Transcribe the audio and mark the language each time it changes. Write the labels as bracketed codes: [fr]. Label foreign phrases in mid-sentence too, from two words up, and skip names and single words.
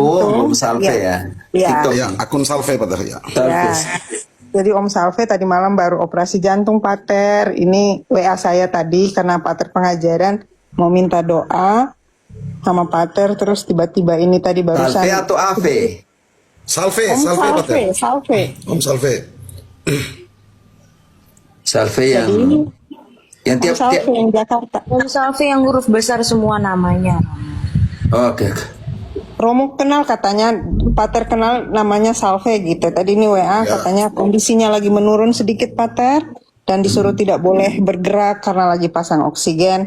[id] jantung. Om Salve Iya. ya. Iya. TikTok. Ya, akun Salve Pater ya. Ya. Jadi Om Salve tadi malam baru operasi jantung Pater. Ini WA saya tadi karena Pater pengajaran mau minta doa sama Pater, terus tiba-tiba ini tadi barusan. Salve atau Ave? Salve, Om Salve Salve, Pater. Salve. Om Salve. Salve yang Om tiap Salve yang Jakarta. Om Salve yang huruf besar semua namanya. Oke. Romo kenal katanya, Pater kenal namanya Salve gitu. Tadi ini WA katanya kondisinya lagi menurun sedikit Pater dan disuruh tidak boleh bergerak karena lagi pasang oksigen.